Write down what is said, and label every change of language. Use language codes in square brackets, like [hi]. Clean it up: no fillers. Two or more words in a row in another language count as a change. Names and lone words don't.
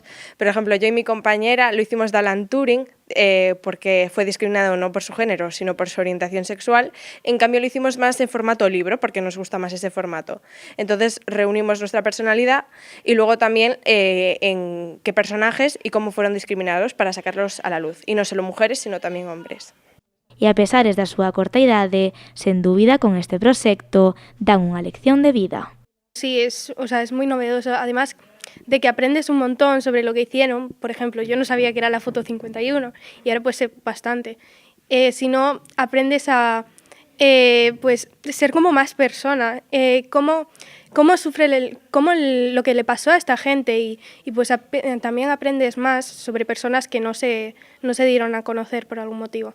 [es] Por ejemplo, yo y mi compañera lo hicimos de Alan Turing porque fue discriminado no por su género, sino por su orientación sexual. En cambio, lo hicimos más en formato libro porque nos gusta más ese formato. Entonces, reunimos nuestra personalidad y luego también en qué personajes y cómo fueron discriminados para sacarlos a la luz. Y no solo mujeres, sino también hombres. [gl] E a pesares da súa corta idade, sen dúbida con este proxecto dan unha lección de vida. [es] Sí, es muy novedoso, además de que aprendes un montón sobre lo que hicieron. Por ejemplo, yo no sabía que era la foto 51 y ahora pues sé bastante. Si no, aprendes a pues ser como más persona, cómo sufre lo que le pasó a esta gente y pues también aprendes más sobre personas que no se dieron a conocer por algún motivo.